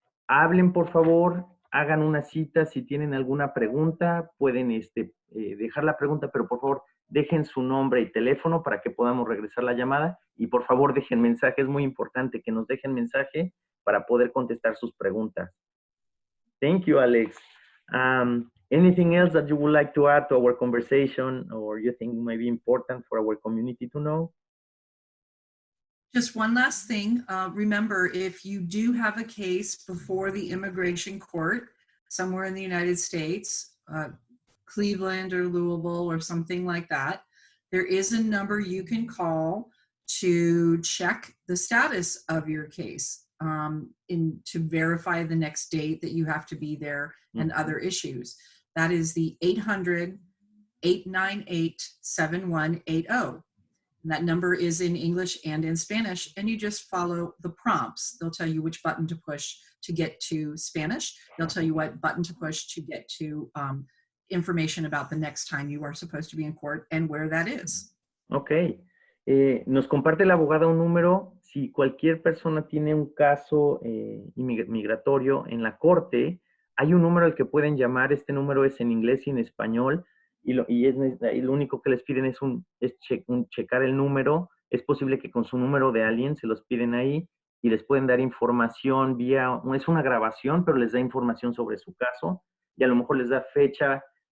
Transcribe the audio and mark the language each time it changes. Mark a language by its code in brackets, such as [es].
[es] Hablen, por favor, hagan una cita. Si tienen alguna pregunta, pueden dejar la pregunta, pero por favor, dejen su nombre y teléfono para que podamos regresar la llamada. Y por favor, dejen mensaje. Es muy importante que nos dejen mensaje para poder contestar sus preguntas. [en] Thank you, Alex. Anything else that you would like to add to our conversation or you think might be important for our community to know? Just one last thing. Remember, if you do have a case before the immigration court somewhere in the United States, Cleveland or Louisville or something like that, there is a number you can call to check the status of your case to verify the next date that you have to be there and other issues. That is the 800-898-7180. That number is in English and in Spanish, and you just follow the prompts. They'll tell you which button to push to get to Spanish. They'll tell you what button to push to get to information about the next time you are supposed to be in court and where that is. [es] Ok. Nos comparte la abogada un número. Si cualquier persona tiene un caso migratorio en la corte, hay un número al que pueden llamar. Este número es en inglés y en español. Y lo único que les piden es checar el número. Es posible que con su número de alguien se los piden ahí y les pueden dar información es una grabación, pero les da información sobre su caso y a lo mejor les da fecha.